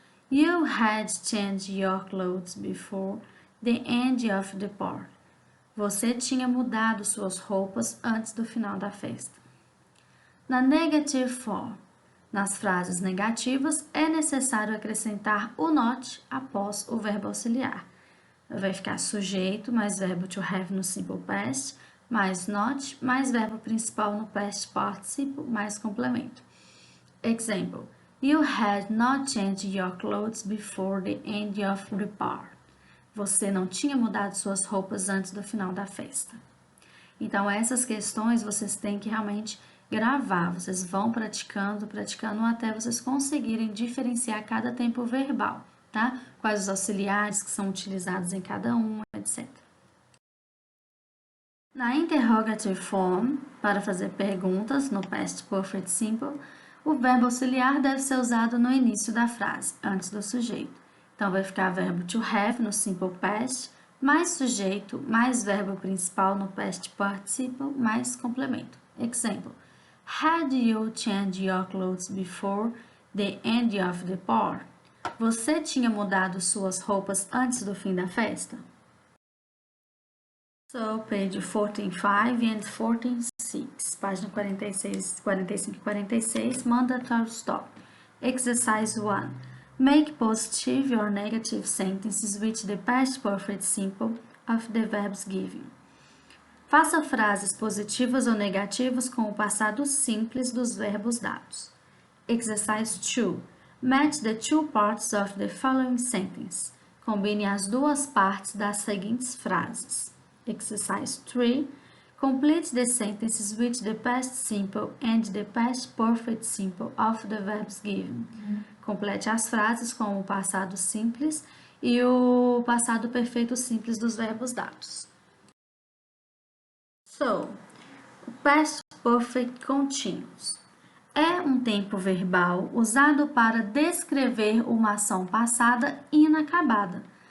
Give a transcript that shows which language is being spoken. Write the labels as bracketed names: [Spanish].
[English] You had changed your clothes before the end of the party. [Portuguese] Você tinha mudado suas roupas antes do final da festa. Na negative form, nas frases negativas, é necessário acrescentar o not após o verbo auxiliar. Vai ficar sujeito mais verbo to have no simple past, mais not, mais verbo principal no past participle, mais complemento. [English] Example: You had not changed your clothes before the end of the party. [Portuguese] Você não tinha mudado suas roupas antes do final da festa. Então, essas questões vocês têm que realmente gravar, vocês vão praticando até vocês conseguirem diferenciar cada tempo verbal, tá? Quais os auxiliares que são utilizados em cada um, etc. Na interrogative form, para fazer perguntas no past perfect simple, o verbo auxiliar deve ser usado no início da frase, antes do sujeito. Então, vai ficar verbo to have no simple past, mais sujeito, mais verbo principal no past participle, mais complemento. [English] Example: Had you changed your clothes before the end of the party? [Portuguese] Você tinha mudado suas roupas antes do fim da festa? [English] So, page 14.5 and 14.6. [Portuguese] 6, página 46, 45 e 46, [English] mandatory stop. Exercise 1. Make positive or negative sentences with the past perfect simple of the verbs given. [Portuguese] Faça frases positivas ou negativas com o passado simples dos verbos dados. [English] Exercise 2. Match the two parts of the following sentence. [Portuguese] Combine as duas partes das seguintes frases. [English] Exercise 3. Complete the sentences with the past simple and the past perfect simple of the verbs given. [Portuguese] Complete as frases com o passado simples e o passado perfeito simples dos verbos dados. So, o past perfect continuous é um tempo verbal usado para descrever uma ação passada inacabada.